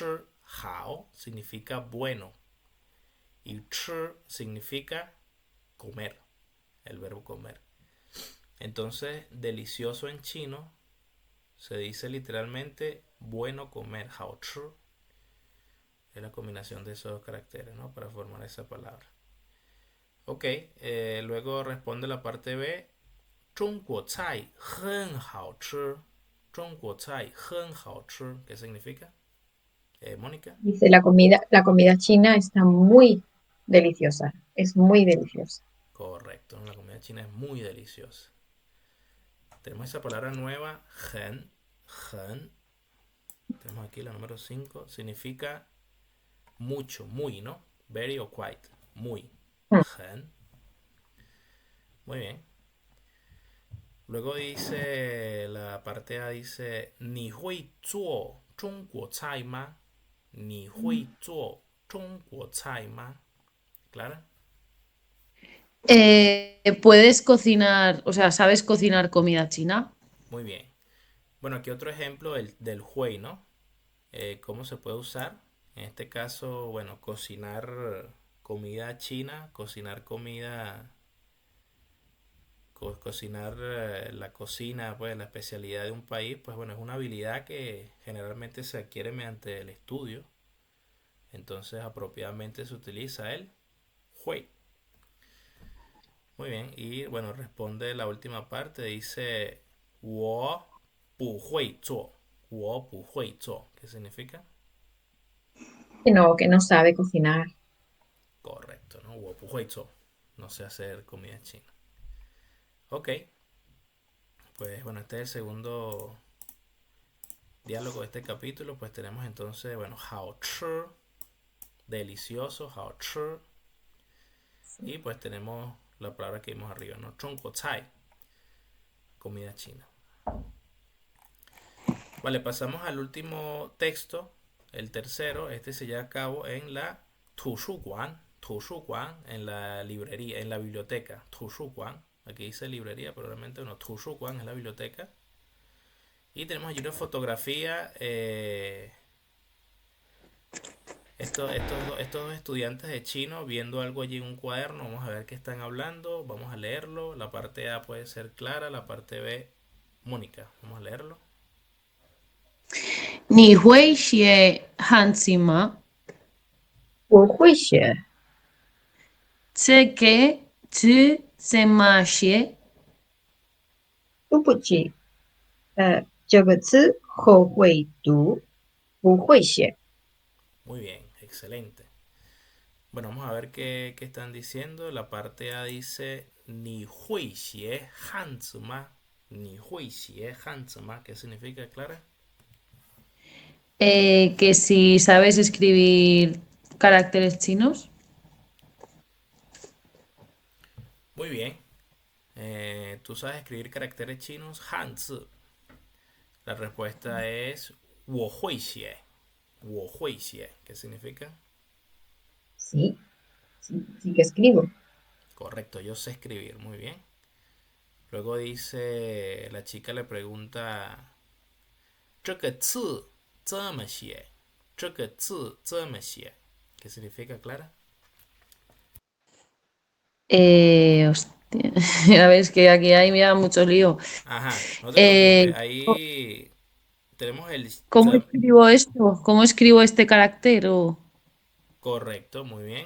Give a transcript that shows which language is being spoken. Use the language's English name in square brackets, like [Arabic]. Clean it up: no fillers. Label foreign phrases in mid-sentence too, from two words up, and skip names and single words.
[Spanish] Hao significa bueno y chi significa comer, el verbo comer. Entonces, delicioso en chino se dice literalmente bueno comer, [Chinese] 好吃. [Spanish] Es la combinación de esos dos caracteres, ¿no? Para formar esa palabra. Ok, luego responde la parte B. [Chinese] 中国菜很好吃.中国菜很好吃. [Spanish] ¿Qué significa? Mónica. Dice, la comida china está muy deliciosa. Es muy deliciosa. Correcto, ¿no? La comida china es muy deliciosa. Tenemos esa palabra nueva, hen. Hen. Tenemos aquí la número 5. Significa mucho, muy, ¿no? Very o quite. Muy. Mm. Hen. Muy bien. Luego dice, la parte A dice, [Chinese] 你会做中国菜吗? 你会做中国菜吗? [Spanish] ¿Clara? ¿Puedes cocinar, o sea, sabes cocinar comida china? Muy bien. Bueno, aquí otro ejemplo del hui, ¿no? ¿Cómo se puede usar? En este caso, bueno, cocinar comida china, cocinar comida, cocinar la cocina, pues la especialidad de un país, pues bueno, es una habilidad que generalmente se adquiere mediante el estudio. Entonces, apropiadamente se utiliza el hui. Muy bien, y bueno, responde la última parte, dice [Chinese] 我不会做, 我不会做, [Spanish] ¿qué significa? Que no sabe cocinar. Correcto, ¿no? [Chinese] 我不会做, [Spanish] no sé hacer comida china. Ok, pues bueno, este es el segundo diálogo de este capítulo. Pues tenemos entonces, bueno, [Chinese] 好吃, delicioso, 好吃. [Spanish] Y pues tenemos la palabra que vimos arriba, ¿no? [Chinese] 中国菜, [Spanish] comida china. Vale, pasamos al último texto, el tercero. Este se lleva a cabo en la [Chinese] 图书馆, 图书馆, [Spanish] en la librería, en la biblioteca. [Chinese] 图书馆, [Spanish] aquí dice librería, pero realmente no, 图书馆es la biblioteca. Y tenemos allí una fotografía. Estos dos estudiantes de chino viendo algo allí en un cuaderno. Vamos a ver qué están hablando. Vamos a leerlo. La parte A puede ser Clara, la parte B Mónica. Vamos a leerlo. [Chinese] 你会写汉字吗？我会写，这个字怎么写？读不记。这个字后会读，不会写。 [Spanish] Muy bien, excelente. Bueno, vamos a ver qué están diciendo. La parte A dice, [Chinese] 你会写汉字吗? 你会写汉字吗? [Spanish] ¿Qué significa, Clara? Que si sabes escribir caracteres chinos. Muy bien. ¿Tú sabes escribir caracteres chinos? Hanzi. La respuesta es [Chinese] 我会写. 我会写. [Spanish] ¿Qué significa? Sí, sí, sí que escribo. Correcto, yo sé escribir. Muy bien. Luego dice, la chica le pregunta, [Chinese] 这个字怎么写? 这个字怎么写? [Spanish] ¿Qué significa, Clara? Hostia. A ver, es que aquí hay mira, mucho lío. Ajá, no te preocupes. Eh, Ahí tenemos el... ¿Cómo escribo esto? ¿Cómo escribo este carácter? Correcto, muy bien.